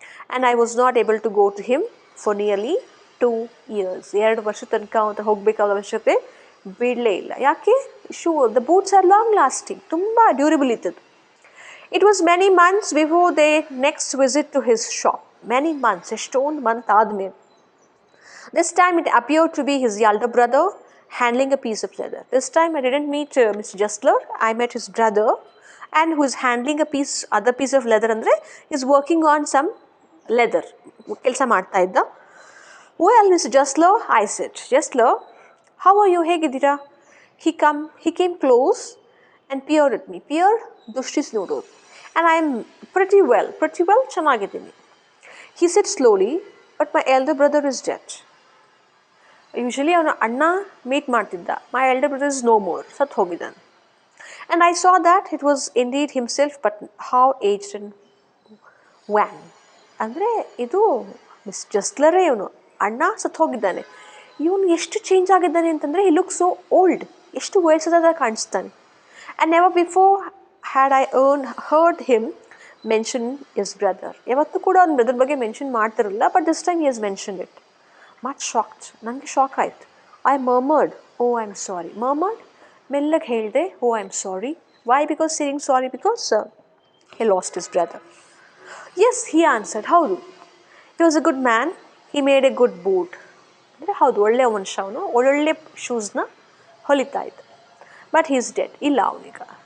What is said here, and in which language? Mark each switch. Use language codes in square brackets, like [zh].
[en] And I was not able to go to him for nearly 2 years. [kn] 2 ವರ್ಷ ತನಕ ಅಂತ ಹೋಗಬೇಕಾದ ಅವಶ್ಯಕತೆ ಬೀಳಲೇ ಇಲ್ಲ. ಯಾಕೆ? [en] the boots are long lasting, [kn] ತುಂಬ durable ಇತ್ತದು. [en] It was many months before they next visit to his shop. Many months, [kn] ಎಷ್ಟೊಂದು month ಆದಮೇಲೆ. [en] This time it appeared to be his elder brother handling a piece of leather. This time I didn't meet Mr. Justler, I met his brother, and who is handling other piece of leather. Andre is working on some leather, [kn] ಕೆಲಸ ಮಾಡ್ತಾ ಇದ್ದ. [en] Well, Mr. Justler, I said. Justler, how are you? [kn] ಹೇಗಿದ್ದೀರಾ? [en] He came close and peered at me. [kn] Peer, ದುಷ್ಟಿಸ್ ನೋಡೋದು. [en] And I am pretty well, [kn] ಚೆನ್ನಾಗಿದ್ದೀನಿ. [en] He said slowly, but my elder brother is dead. [kn] Usually ಅವನ ಅಣ್ಣ meet ಮಾಡ್ತಿದ್ದ. [en] My elder brother is no more, [kn] ಸತ್ತು ಹೋಗಿದ್ದಾನೆ. [en] And I saw that it was indeed himself, but how aged and wan. [kn] ಅಂದರೆ ಇದು miss ಜಸ್ಲರೇ, ಇವನು ಅಣ್ಣ ಸತ್ತು ಹೋಗಿದ್ದಾನೆ. ಇವನು ಎಷ್ಟು ಚೇಂಜ್ ಆಗಿದ್ದಾನೆ ಅಂತಂದರೆ [en] he look so old, [kn] ಎಷ್ಟು ವಯಸ್ಸಾದ ಕಾಣಿಸ್ತಾನೆ. [en] And never before had I heard him mention his brother. [kn] ಯಾವತ್ತೂ ಕೂಡ ಅವ್ನ ಬ್ರದರ್ ಬಗ್ಗೆ ಮೆನ್ಷನ್ ಮಾಡ್ತಿರಲಿಲ್ಲ, [en] But this time he has mention it. Much shocked, [kn] ನನಗೆ ಶಾಕ್ ಆಯಿತು. [en] I murmured, oh I am sorry. Murmured, [kn] ಮೆಲ್ಲಗೆ ಹೇಳಿದೆ, [en] Oh I am sorry. Why? Because saying sorry because he lost his brother. Yes, he answered. ಹೌದು, he was a good man, he made a good boot. [kn] ಅಂದರೆ ಹೌದು, ಒಳ್ಳೆಯ ಮನುಷ್ಯ ಅವನು, ಒಳ್ಳೊಳ್ಳೆ ಶೂಸ್ನ ಹೊಲಿತಾ ಇದ್ದ. [en] but he is dead, [kn] ಇಲ್ಲ ಅವನೀಗ.